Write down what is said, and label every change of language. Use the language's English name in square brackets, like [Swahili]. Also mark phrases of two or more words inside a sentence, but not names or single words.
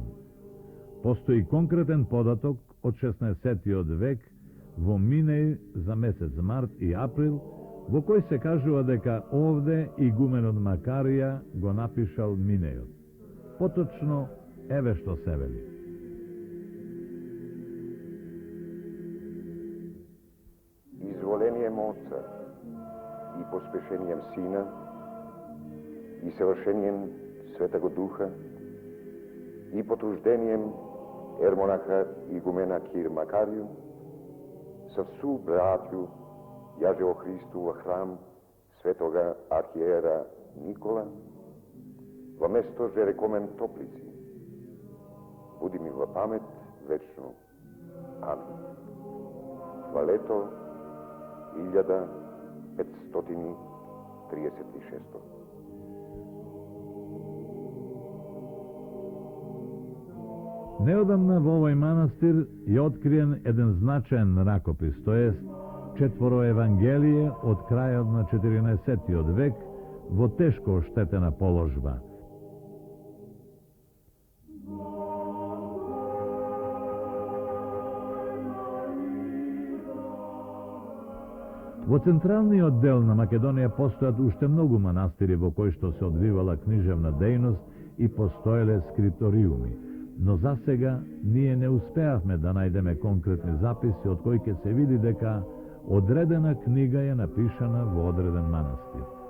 [Macedonian] Постои конкретен податок од 16-тиот век во Минеј за месец март и април, во кој се кажува дека овде игуменот Макарија го напишал Минејот. Поточно, еве што се вели. [Church Slavic] Изволением Отца и поспешением Сина и съвършением Светаго Духа и потуждением ермонаха игумена Кир Макарију со всу братју јаже о Христу во храм Светога архиера Никола во место Жерекомен Топлици, буди ми во памет вечно. Amen. Валето 1536. [Macedonian] Неодамна во овој манастир е откриен еден значаен ракопис, то ест четворо Евангелие од крајот на 14 век во тешко оштетена положба. Во централниот дел на Македонија постојат уште многу манастири во кои што се одвивала книжевна дејност и постоеле скрипториуми, но за сега ние не успеавме да најдеме конкретни записи од кои ќе се види дека одредена книга е напишана во одреден манастир.